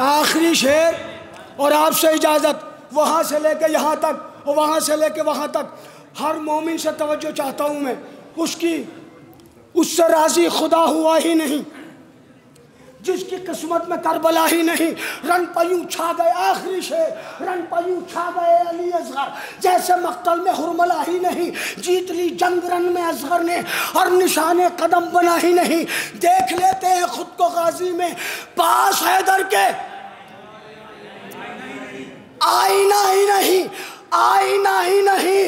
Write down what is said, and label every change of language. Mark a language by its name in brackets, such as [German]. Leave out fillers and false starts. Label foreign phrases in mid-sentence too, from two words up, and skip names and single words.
[Hindi] आखिरी शेर और आपसे इजाज़त। वहाँ से लेके यहाँ तक और वहाँ से लेके वहाँ तक हर मोमिन से तवज्जो चाहता हूँ मैं। उससे राज़ी खुदा हुआ ही नहीं जिसकी किस्मत में करबला ही नहीं। रन पयूं छा गए, आखिरी शेर, रन पयूं छा गए अली असगर, जैसे मक्तल में हुरमला ही नहीं। जीत ली जंग रन में असगर ने और निशाने कदम बना ही नहीं। देख लेते हैं खुद को गाजी में, पास हैदर के आईना ही नहीं, आईना ही नहीं।